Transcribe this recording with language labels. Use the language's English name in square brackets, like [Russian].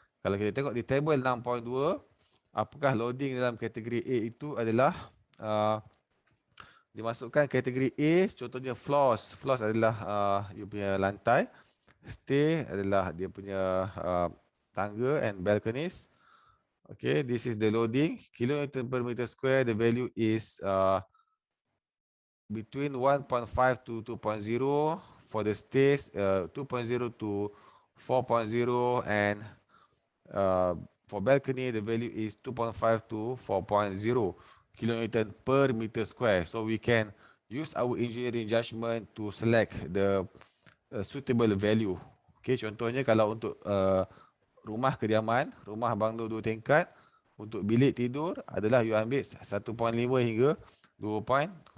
[Malay] Kalau kita tengok di table 6.2, apakah loading dalam kategori A itu adalah dimasukkan kategori A, contohnya floors. Floors adalah you punya lantai. Stay adalah dia punya tangga [English] and balconies. Okay, this is the loading. Kilonewton per meter square, the value is between 1.5 to 2.0 for the stairs, 2.0 to 4.0, and for balcony, the value is 2.5 to 4.0 kilonewton per meter square. So we can use our engineering judgment to select the suitable value. [Malay] Okay, contohnya kalau untuk rumah kediaman, rumah banglo 2 tingkat, untuk bilik tidur adalah you ambil 1.5 hingga 2.0.